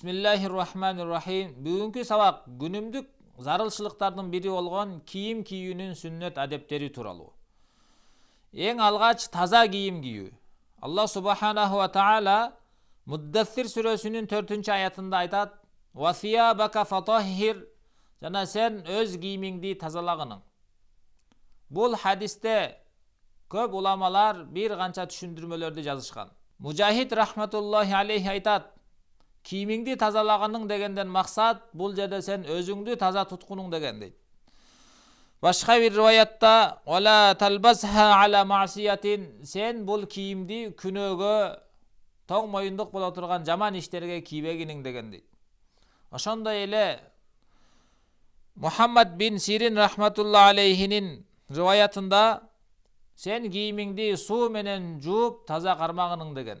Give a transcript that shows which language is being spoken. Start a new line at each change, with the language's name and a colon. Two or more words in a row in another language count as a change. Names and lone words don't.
Arabic: Bismillahirrahmanirrahim.
Kyrgyz: Бүгүнкү сабак күнүмдүк зарылчылыктардын бири болгон кийим кийүүнүн сүннөт адептери тууралуу. Эң алгач таза кийим кийүү.
Arabic: الله سبحانه وتعالى
Kyrgyz: Муддассир сүрөсүнүн 4-аятында айтат:
Arabic: "وثيابك فطهر",
Kyrgyz: жана сен өз кийимиңди тазалагының. Бул хадисте көп уламалар бир канча түшүндүрмөлөрдү жазышкан. Мужахид
Arabic: رحمة الله عليه
Kyrgyz: айтат: кийимиңди тазалаганың дегенден максат бул жерде сен өзүңдү таза туткунуң деген дейт. Башка бир риваятта:
Arabic: "ولا تلبسها على معصية",
Kyrgyz: сен бул кийимди күнөөгө, тоң моюндук боло турган жаман иштерге кийбегиниң деген дейт. Ошондой эле Мухаммад бин Сирин
Arabic: رحمة الله عليه
Kyrgyz: риваятында сен кийимиңди суу менен жууп таза кармагының деген.